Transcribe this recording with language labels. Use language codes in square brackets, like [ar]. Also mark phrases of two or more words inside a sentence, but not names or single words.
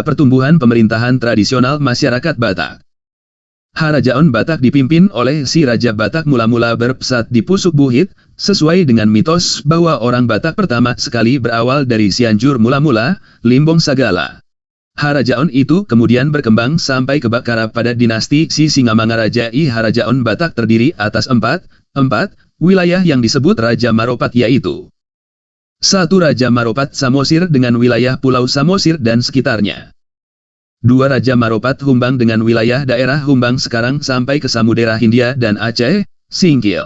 [id] Pertumbuhan pemerintahan tradisional masyarakat Batak. Harajaon Batak dipimpin oleh si Raja Batak mula-mula berpusat di Pusuk Buhit, sesuai dengan mitos bahwa orang Batak pertama sekali berawal dari Cianjur mula-mula, Limbong Sagala. Harajaon itu kemudian berkembang sampai ke Bakara pada dinasti si Singamangaraja. Harajaon Batak terdiri atas empat wilayah yang disebut Raja Maropat yaitu 1. Raja Maropat Samosir dengan wilayah Pulau Samosir dan sekitarnya. 2. Raja Maropat Humbang dengan wilayah daerah Humbang sekarang sampai ke Samudera Hindia dan Aceh, Singkil.